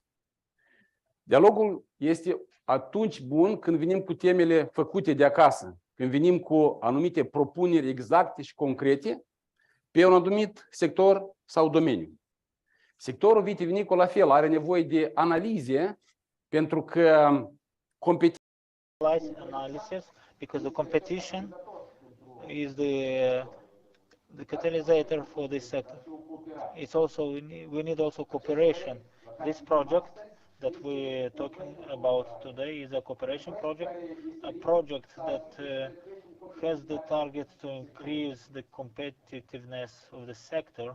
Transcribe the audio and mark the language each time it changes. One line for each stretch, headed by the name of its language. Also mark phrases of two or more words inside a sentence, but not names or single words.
Romanian: Dialogul este atunci bun când venim cu temele făcute de acasă, când venim cu anumite propuneri exacte și concrete pe un anumit sector sau domeniu. Sectorul vitivinicol la fel are nevoie de analize pentru că
English: analysis, because the competition is the catalyst for this sector. It's also we need also cooperation. This project that we're talking about today is a cooperation project, a project that has the target to increase the competitiveness of the sector.